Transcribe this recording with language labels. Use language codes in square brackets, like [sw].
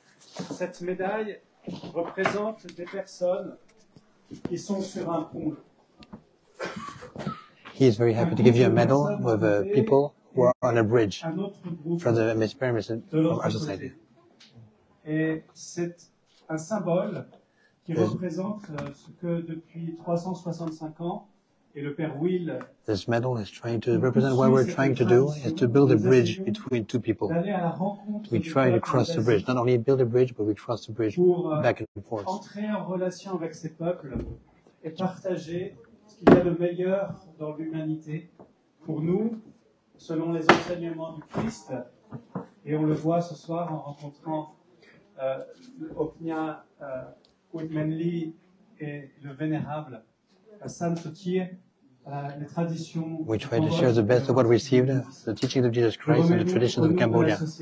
[fr] Cette médaille représente des personnes qui sont sur un pont. [en] He is very happy to give you a medal with people who are on a bridge from the experiments from our society. [fr] Et c'est un symbole qui représente ce que depuis 365 ans, et le père Will, [en] this medal is trying to represent what we're trying to do is to build a bridge between two people. We try to cross the bridge, not only build a bridge, but we cross the bridge back and forth. [fr] Entrer en relation avec ces peuples et partager ce qu'il y a de meilleur dans l'humanité pour nous, selon les enseignements du Christ. Et on le voit ce soir en rencontrant Oknya Uitmenli et le vénérable Sam Sotir, les traditions. [en] We try to share the best of what we received, the teachings of Jesus Christ and the traditions of Cambodia.